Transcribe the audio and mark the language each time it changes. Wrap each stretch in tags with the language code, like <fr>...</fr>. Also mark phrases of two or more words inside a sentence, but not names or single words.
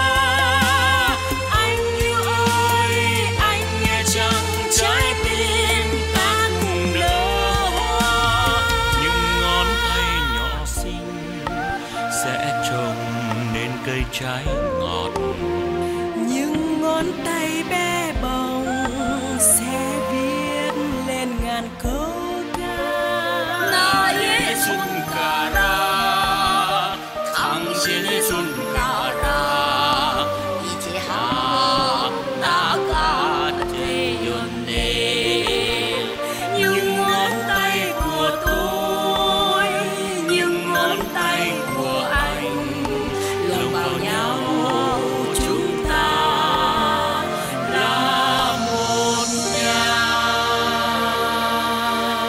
<vi>Anh yêu ơi, anh nghe chăng trái tim ta cùng nở hoa. Những ngón tay nhỏ xinh sẽ trồng nên cây trái ngọt. những ngón tay bé bỏng sẽ viết lên ngàn câu ca.</vi> <ko>나의 손가락 당신의 손가락 이제 하나가 되었네.</ko> <vi>những ngón tay của tôi, những ngón tay của anh lồng vào nhau, chúng ta là một nhà.</vi>